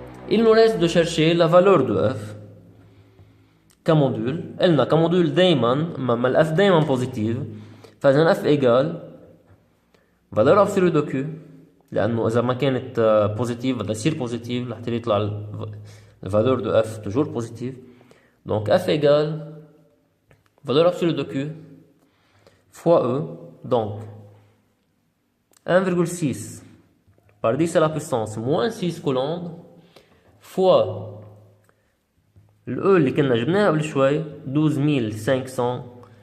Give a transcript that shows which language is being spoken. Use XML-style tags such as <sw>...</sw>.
<fr>Il nous reste de chercher la valeur de F</fr> <ar>كمودول. قلنا كمودول دايما ما ال F دايما</ar> <fr>positive</fr> <ar>فإذا</ar> <fr>F égale valeur absolue de Q</fr> <ar>لأنه إذا ما كانت بوزيتيف بدها تصير بوزيتيف لحتى يطلع الفالور</ar> <fr>de F toujours positive. Donc F égale valeur absolue de Q fois E. Donc 1,6 par 10 à la puissance moins 6 coulombs fois le E</fr> <ar>اللي كنا جبناها قبل شوي</ar> <fr>12500.</fr>